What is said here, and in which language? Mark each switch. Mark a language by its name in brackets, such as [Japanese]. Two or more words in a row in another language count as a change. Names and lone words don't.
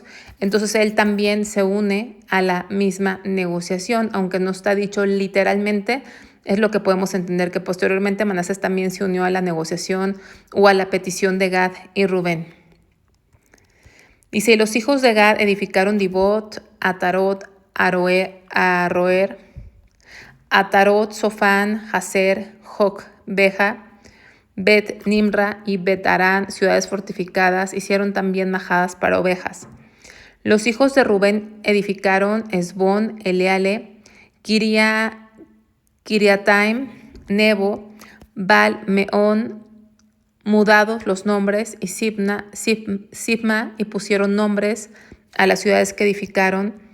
[Spanish] Entonces él también se une a la misma negociación, aunque no está dicho literalmente, es lo que podemos entender, que posteriormente Manasés también se unió a la negociación o a la petición de Gad y Rubén. Dice, los hijos de Gad edificaron Dibot, Atarot, Aroer, Atarot, Sofán, Hazer, Joc, Beja, Bet Nimra y Bet Arán, ciudades fortificadas. Hicieron también majadas para ovejas. Los hijos de Rubén edificaron Esbón, Eleale, Kiriataim, Nebo, Baal, Meón, mudados los nombres, y Sibma, y pusieron nombres a las ciudades que edificaron.